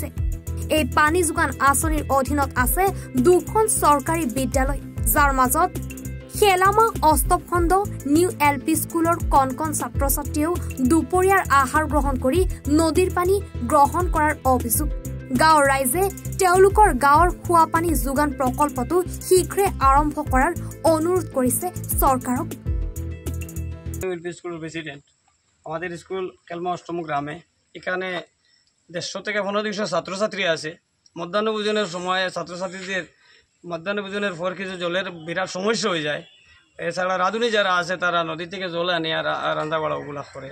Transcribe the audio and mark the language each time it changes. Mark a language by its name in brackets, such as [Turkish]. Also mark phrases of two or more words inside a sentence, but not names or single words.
[Assamese] এই পানী যোগান আঁচনিৰ অধীনত আছে দুখন চৰকাৰী বিদ্যালয়, যাৰ মাজত খেলামা অষ্টম খণ্ড নিউ LP স্কুলৰ কণ ছাত্ৰ ছাত্ৰীয়েও দুপৰীয়াৰ আহাৰ গ্ৰহণ কৰি নদীৰ পানী গ্ৰহণ কৰাৰ অভিযোগ। গাঁৱৰ ৰাইজে তেওঁলোকৰ গাঁৱৰ খোৱা পানী যোগান প্ৰকল্পটো শীঘ্ৰে আৰম্ভ কৰাৰ অনুৰোধ কৰিছে চৰকাৰক। [Bangla] আমাদের স্কুল কেলমা অষ্টম গ্রামে, এখানে 150 থেকে 1500 ছাত্রছাত্রী আছে। মধ্যাহ্ন ভোজনের সময় ছাত্রছাত্রীদের মধ্যাহ্ন ভোজনের পর কিছু জলের বিরাট সমস্যা হয়ে যায়। এছাড়া রাঁধুনি যারা আছে তারা নদী থেকে জল আনে আর রান্না বাড়া ওগুলা করে।